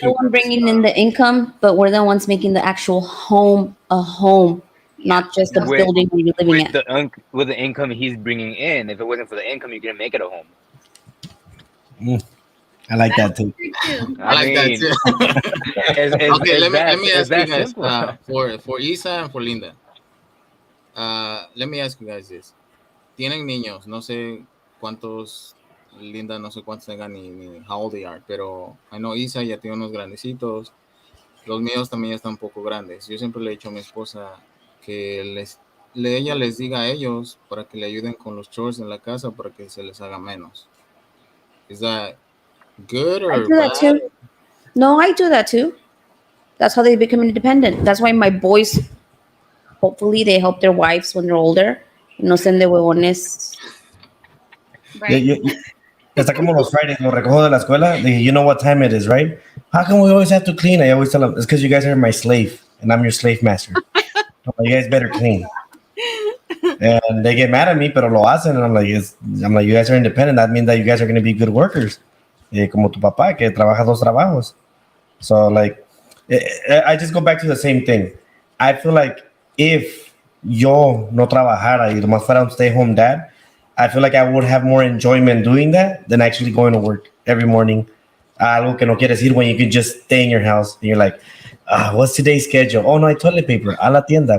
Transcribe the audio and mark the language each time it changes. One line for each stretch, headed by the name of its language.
English: You're the one bringing in the income, but we're the ones making the actual home a home, not just a building where you're living at. With the income he's bringing in, if it wasn't for the income, you couldn't make it a home. I like that too. I like that too. Okay, let me ask you guys for Isa and for Linda. Let me ask you guys this.
Spanish: Tienen niños, no sé cuántos, Linda, no sé cuántos tengan ni
English: how old they are,
Spanish: pero
English: I know Isa
Spanish: ya tiene unos grandecitos. Los míos también ya están un poco grandes. Yo siempre le he dicho a mi esposa que ella les diga a ellos para que le ayuden con los chores en la casa para que se les haga menos.
English: Is that good or I do that bad? too. No, I do that too. That's how they become independent. That's why my boys, hopefully, they help their wives when they're older.
Spanish: No sean de huevones.
English: Right.
Spanish: Está como los Fridays, los recojo de la escuela.
English: They, you know what time it is, right? How come we always have to clean? I always tell them, it's because you guys are my slave, and I'm your slave master. You guys better clean. And they get mad at me,
Spanish: pero lo hacen,
English: and I'm like, you guys are independent. That means that you guys are going to be good workers.
Spanish: Como tu papá, que trabaja dos trabajos.
English: So, like, I just go back to the same thing. I feel like if
Spanish: yo no trabajara y nomás fuera un
English: stay-home dad, I feel like I would have more enjoyment doing that than actually going to work every morning.
Spanish: Algo que no quieres ir
English: when you can just stay in your house. And you're like, what's today's schedule? Oh, no, I toilet paper.
Spanish: A la tienda.